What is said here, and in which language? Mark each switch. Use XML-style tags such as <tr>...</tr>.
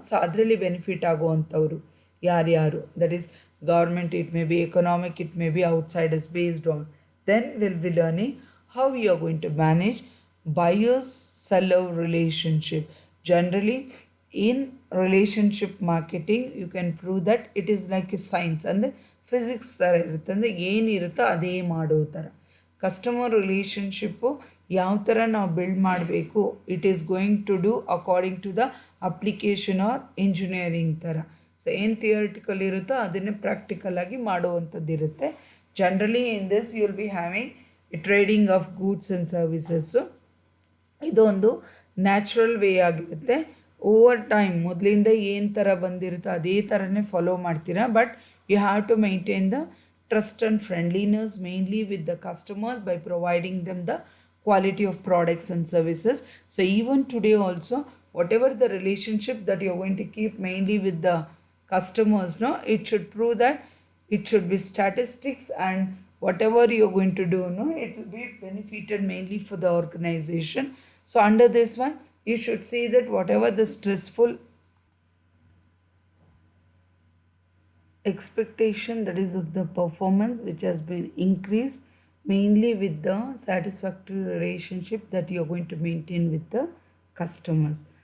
<en>So</en> <kn>adರಲ್ಲಿ benefit ಆಗುವಂಥವ್ರು ಯಾರ್ಯಾರು,</kn> <en>that is government, it may be economic, it may be outsiders, based on, then we'll be learning how you are going to manage buyers seller relationship. Generally in relationship marketing you can prove that it is like a science,</en> <kn>ಅಂದರೆ physics ಥರ ಇರುತ್ತೆ, ಅಂದರೆ ಏನಿರುತ್ತೋ ಅದೇ ಮಾಡೋ ಥರ.</kn> <en>customer relationship</en> <kn>ಯಾವ ಥರ ನಾವು ಬಿಲ್ಡ್ ಮಾಡಬೇಕು,</kn> <en>It is going to do according to the application or engineering ಥರ.</en> <kn>ಸೊ ಏನು ಥಿಯರಿಟಿಕಲ್ ಇರುತ್ತೋ ಅದನ್ನೇ ಪ್ರಾಕ್ಟಿಕಲ್ ಆಗಿ ಮಾಡುವಂಥದ್ದು ಇರುತ್ತೆ.</kn> <en>Generally in this you will be having trading of goods and services.</en> <kn>ಇದೊಂದು ನ್ಯಾಚುರಲ್ ವೇ ಆಗಿರುತ್ತೆ. ಓವರ್ ಟೈಮ್ ಮೊದಲಿಂದ ಏನು ಥರ ಬಂದಿರುತ್ತೋ ಅದೇ ಥರನೇ ಫಾಲೋ ಮಾಡ್ತೀರಾ,</kn> <en>But you have to maintain the trust and friendliness mainly with the customers by providing them the quality of products and services. So even today also, whatever the relationship that you're going to keep mainly with the customers, no, it should prove that it should be statistics, and whatever you're going to do, no, it will be benefited mainly for the organization. So under this one, you should see that whatever the stressful expectation, that is of the performance which has been increased mainly with the satisfactory relationship that you are going to maintain with the customers.</en>